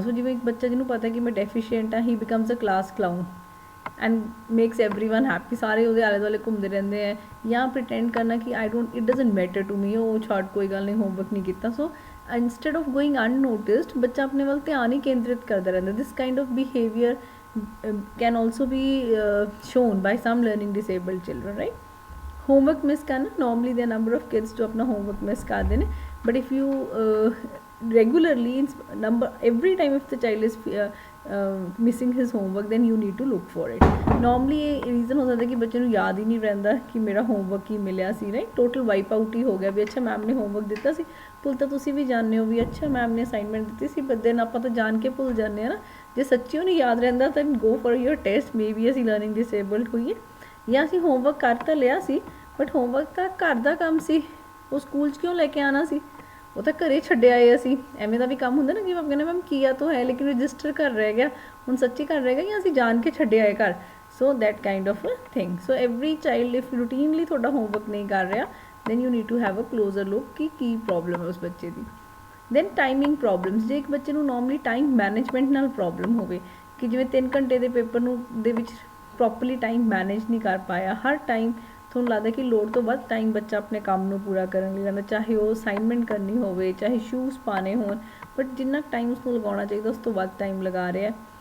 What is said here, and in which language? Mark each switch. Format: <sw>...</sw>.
<pa>ਸੋ ਜਿਵੇਂ ਇੱਕ ਬੱਚਾ ਜਿਹਨੂੰ ਪਤਾ ਕਿ ਮੈਂ ਡੈਫੀਸ਼ੀਐਂਟ ਹਾਂ,</pa> <en>he becomes a class clown and makes everyone happy,</en> <pa>ਸਾਰੇ ਉਹਦੇ ਆਲੇ ਦੁਆਲੇ ਘੁੰਮਦੇ ਰਹਿੰਦੇ ਹੈ, ਜਾਂ ਪ੍ਰੀਟੈਂਡ ਕਰਨਾ ਕਿ</pa> <en>I don't it doesn't matter to me,</en> <pa>ਉਹ ਛੱਡ ਕੋਈ ਗੱਲ ਨਹੀਂ ਹੋਮਵਰਕ ਨਹੀਂ ਕੀਤਾ. ਸੋ</pa> <en>instead of going unnoticed</en> <pa>ਬੱਚਾ ਆਪਣੇ ਵੱਲ ਧਿਆਨ ਹੀ ਕੇਂਦਰਿਤ ਕਰਦਾ ਰਹਿੰਦਾ.</pa> <en>This kind of behaviour can also be shown by some learning disabled children, right?</en> <hi>Homework miss करना,</hi> <en>normally there are number of kids</en> <hi>जो अपना homework miss करते हैं,</hi> <en>but if you regularly every time if the child is missing his homework then you need to look for it.</en> <hi>Normally ये reason हो सकता है कि बच्चे ਨੂੰ याद ही नहीं रहता कि मेरा homework ही मिलिया सी, right?</hi> <en>total wipe out</en> <hi>ही हो गया भी अच्छा मैम ने homework</hi> <pa>ਦਿੱਤਾ ਸੀ, ਭੁੱਲ ਤਾਂ ਤੁਸੀਂ ਵੀ ਜਾਣਦੇ ਹੋ ਵੀ ਅੱਛਾ ਮੈਮ ਨੇ ਅਸਾਈਨਮੈਂਟ ਦਿੱਤੀ ਸੀ,</pa> <en>but then</en> <pa>ਆਪਾਂ ਤਾਂ ਜਾਣ ਕੇ ਭੁੱਲ ਜਾਂਦੇ ਆ ਨਾ. ਜੇ ਸੱਚੀ ਉਹ ਨਹੀਂ ਯਾਦ ਰਹਿੰਦਾ ਤਾਂ go for your test, may be ਅਸੀਂ ਲਰਨਿੰਗ ਡਿਸੇਬਲਡ ਹੋਈਏ ਜਾਂ ਅਸੀਂ ਹੋਮਵਰਕ ਕਰ ਤਾਂ ਲਿਆ ਸੀ ਬਟ ਹੋਮਵਰਕ ਤਾਂ ਘਰ ਦਾ ਕੰਮ ਸੀ, ਉਹ ਸਕੂਲ 'ਚ ਕਿਉਂ ਲੈ ਕੇ ਆਉਣਾ ਸੀ, ਉਹ ਤਾਂ ਘਰੇ ਛੱਡਿਆ ਆਏ ਅਸੀਂ. ਐਵੇਂ ਦਾ ਵੀ ਕੰਮ ਹੁੰਦਾ ਨਾ ਕਿ ਮੈਂ ਕਹਿੰਦਾ ਮੈਮ ਕੀਆ ਤਾਂ ਹੈ ਲੇਕਿਨ ਰਜਿਸਟਰ ਘਰ ਰਹਿ ਗਿਆ, ਹੁਣ ਸੱਚੀ ਘਰ ਰਹਿ ਗਿਆ ਜਾਂ ਅਸੀਂ ਜਾਣ ਕੇ ਛੱਡਿਆ ਆਏ ਘਰ.</pa> <en>So that kind of thing. So every child if routinely</en> <pa>ਤੁਹਾਡਾ ਹੋਮਵਰਕ ਨਹੀਂ ਕਰ ਰਿਹਾ</pa> <en>then you need to have a closer look</en> <pa>Ki problem ਹੈ ਉਸ ਬੱਚੇ ਦੀ। ਦੈਨ ਟਾਈਮਿੰਗ ਪ੍ਰੋਬਲਮਸ, ਜੇ ਇੱਕ ਬੱਚੇ ਨੂੰ ਨੋਰਮਲੀ ਟਾਈਮ ਮੈਨੇਜਮੈਂਟ ਨਾਲ ਪ੍ਰੋਬਲਮ ਹੋਵੇ ਕਿ ਜਿਵੇਂ 3 ਘੰਟੇ ਦੇ ਪੇਪਰ ਨੂੰ ਦੇ ਵਿੱਚ ਪ੍ਰੋਪਰਲੀ ਟਾਈਮ ਮੈਨੇਜ ਨਹੀਂ ਕਰ ਪਾਇਆ, ਹਰ ਟਾਈਮ ਤੁਹਾਨੂੰ ਲੱਗਦਾ ਕਿ ਲੋੜ ਤੋਂ ਵੱਧ ਟਾਈਮ ਬੱਚਾ ਆਪਣੇ ਕੰਮ ਨੂੰ ਪੂਰਾ ਕਰਨ ਲਈ ਲੈਂਦਾ, ਚਾਹੇ ਉਹ ਅਸਾਈਨਮੈਂਟ ਕਰਨੀ ਹੋਵੇ, ਚਾਹੇ ਸ਼ੂਜ਼ ਪਾਣੇ ਹੋਣ, ਬਟ ਜਿੰਨਾ ਟਾਈਮ ਉਸਨੂੰ ਲਗਾਉਣਾ ਚਾਹੀਦਾ ਉਸ ਤੋਂ ਵੱਧ ਟਾਈਮ ਲਗਾ ਰਿਹਾ।</pa>